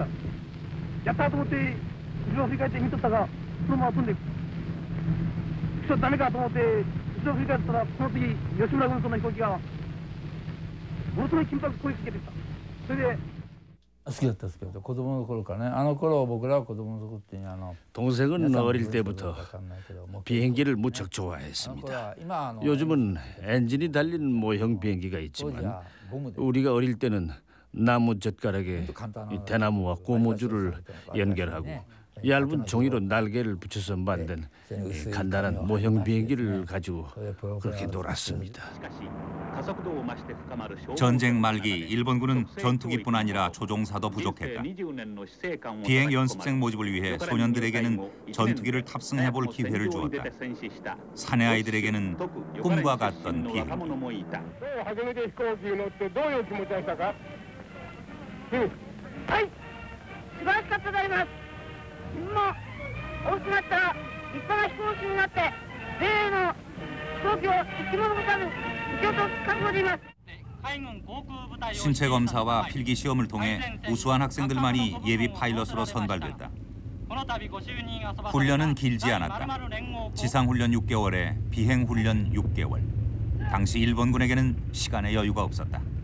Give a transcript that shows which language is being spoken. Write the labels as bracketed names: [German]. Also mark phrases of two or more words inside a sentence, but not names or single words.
[Japanese] やったと思って後ろを振り返って見とったが、そのまま飛んでいく。ちょっとダメかと思って後ろを振り返ったら、その次吉村軍曹の飛行機がものすごい緊迫攻撃的でした。それで好きだったですけど、子供の頃からね、あの頃僕らは子供の時に [Korean] 동생은 어릴 때부터 비행기를 무척 좋아했습니다. 요즘은 엔진이 달린 모형 비행기가 있지만 우리가 어릴 때는 나무 젓가락에 이 대나무와 고무줄을 연결하고 얇은 종이로 날개를 붙여서 만든 간단한 모형 비행기를 가지고 그렇게 놀았습니다. 전쟁 말기 일본군은 전투기뿐 아니라 조종사도 부족했다. 비행 연습생 모집을 위해 소년들에게는 전투기를 탑승해볼 기회를 주었다. 사내 아이들에게는 꿈과 같던 비행기. [Japanese] はい素晴らしかったでございます。自分も大きくなったら立派な飛行士になって米の飛行機を生き物のために生きようと覚悟でいます。 [Korean] 신체 검사와 필기 시험을 통해 우수한 학생들만이 예비 파일럿으로 선발됐다. 훈련은 길지 않았다. 지상훈련 6개월에 비행훈련 6개월. 당시 일본군에게는 시간의 여유가 없었다.